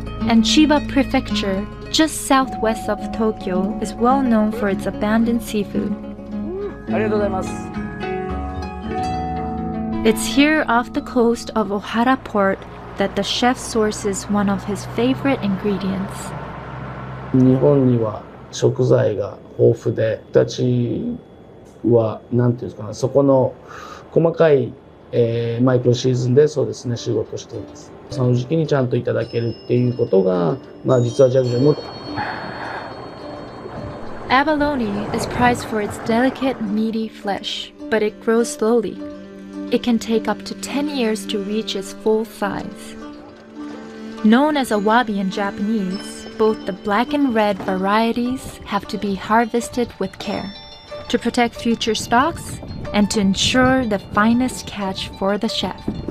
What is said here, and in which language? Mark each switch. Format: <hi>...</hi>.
<en>And Chiba Prefecture, just southwest of Tokyo, is well known for its abundant seafood. It's here off the coast of Ohara Port that the chef sources one of his favorite ingredients.</en> <ja>日本には食材が豊富で、僕たちは何て言うんですかね、そこの細かい、マイクロシーズンでそうですね、仕事しています。その時期にちゃんといただけるっていうことが、まあ実はジャグジーも。</ja> <en>Abalone is prized for its delicate, meaty flesh, but it grows slowly. It can take up to 10 years to reach its full size. Known as a wabi in Japanese,Both the black and red varieties have to be harvested with care to protect future stocks and to ensure the finest catch for the chef.</en>